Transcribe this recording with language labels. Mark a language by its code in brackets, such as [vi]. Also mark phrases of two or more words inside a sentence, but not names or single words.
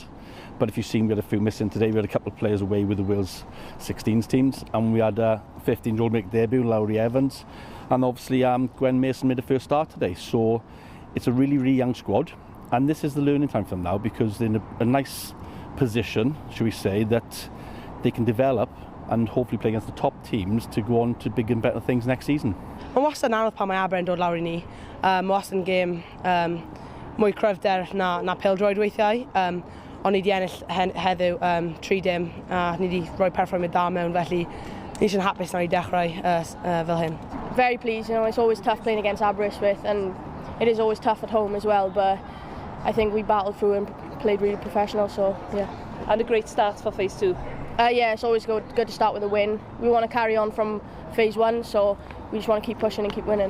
[en] But if you've seen, we had a few missing today. We had a couple of players away with the Wales 16s teams, and we had a 15-year-old make debut, Lowry Evans, and obviously Gwen Mason made a first start today. So it's a really, really young squad. And this is the learning time for them now, because they're in a nice position, should we say, that they can develop and hopefully play against the top teams to go on to bigger and better things next season. [cy] Mae'n wastad yn anodd pan mae Aber yn dod lawr i ni. Mae'n wastad yn gêm mwy cryfder na pêl-droed weithiau. Ond ni wedi ennill heddiw 3-dim a ni wedi rhoi perfformiad da mewn, felly ni eisiau'n hapus na ni dechrau fel hyn. [en] Very pleased, it's always tough playing against Aberystwyth, and it is always tough at home as well, but I think we battled through and played really professional, so yeah. And a great start for phase 2. Yeah, it's always good to start with a win. We want to carry on from phase 1, so we just want to keep pushing and keep winning.